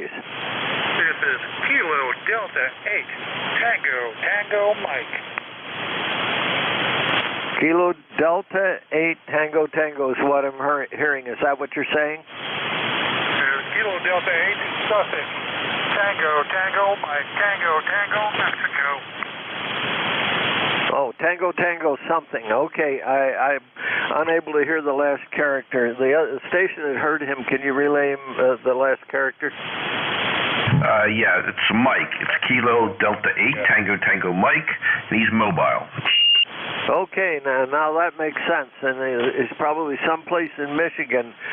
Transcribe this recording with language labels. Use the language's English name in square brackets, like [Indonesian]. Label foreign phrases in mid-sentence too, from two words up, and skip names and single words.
[English] This is Kilo Delta 8, Tango Mike. Kilo Delta 8 Tango Tango is what I'm hearing. Is that what you're saying? Kilo Delta 8 Sussex. Tango Tango Mike. Tango Tango Mexico. Oh, Tango Tango something. Okay, I'm unable to hear the last character. The other station that heard him, can you relay him the last character? Yeah, it's Mike. It's Kilo Delta 8 Tango Tango Mike, and he's mobile. Okay, now that makes sense, and it's probably someplace in Michigan.